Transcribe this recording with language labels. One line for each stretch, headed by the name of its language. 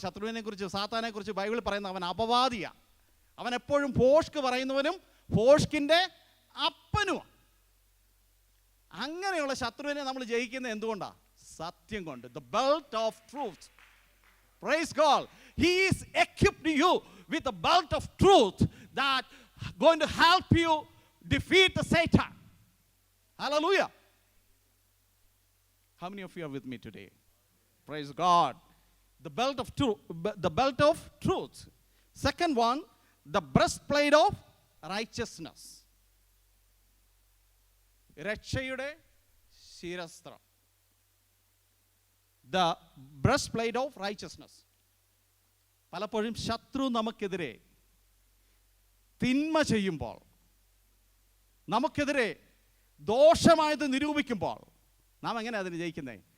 Malayalam: ശത്രുവിനെ കുറിച്ച്, സാത്താനെ കുറിച്ച് ബൈബിളിൽ പറയുന്ന അവൻ അപവാദിയ. അവൻ എപ്പോഴും ഭോഷ്ക് പറയുന്നവനും ഭോഷ്കിൻ്റെ അപ്പനുമാണ്. അങ്ങനെയുള്ള ശത്രുവിനെ നമ്മൾ ജയിക്കുന്നത് എന്തുകൊണ്ടാണ്? സത്യം കൊണ്ട്.
English: The belt of truth. Praise God. He is equipped you with the belt of truth that going to help you defeat the Satan. Hallelujah. How many of you are with me today? Praise God. The belt of truth. The belt of truth. Second one, the breastplate of righteousness.
Malayalam: രക്ഷയുടെ ശിരസ്ത്രം.
English: The breastplate of righteousness.
Malayalam: പലപ്പോഴും ശത്രു നമുക്കെതിരെ തിന്മ ചെയ്യുമ്പോൾ, നമുക്കെതിരെ ദോഷമായത് നിരൂപിക്കുമ്പോൾ നാം എങ്ങനെ അതിന് ജയിക്കുന്നേ?